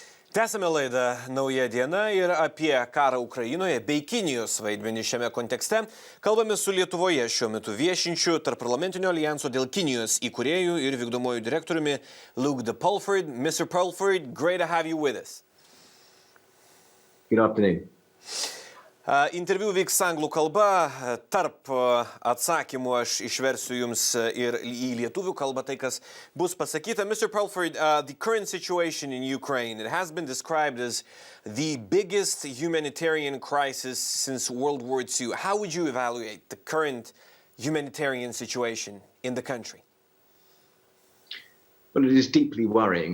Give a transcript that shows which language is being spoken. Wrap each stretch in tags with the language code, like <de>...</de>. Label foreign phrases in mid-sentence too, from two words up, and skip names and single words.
<lt>Tęsiame laidą Nauja diena ir apie karą Ukrainoje bei Kinijos vaidmenį šiame kontekste. Kalbame su Lietuvoje šiuo metu viešinčiu tarpparlamentinio alijanso dėl Kinijos įkūrėjų ir vykdomuoju direktoriumi Luke de Pulford.</lt> <en>Mr. Pulford, great to have you with us. Good afternoon.</en> <lt>Interviu vyks anglų kalba, tarp atsakymų aš išversiu jums ir į lietuvių kalbą tai, kas bus pasakyta.</lt> <en>Mr. Pulford, the current situation in Ukraine, it has been described as the biggest humanitarian crisis since World War II. How would you evaluate the current humanitarian situation in the country? Well, it is deeply worrying.</en>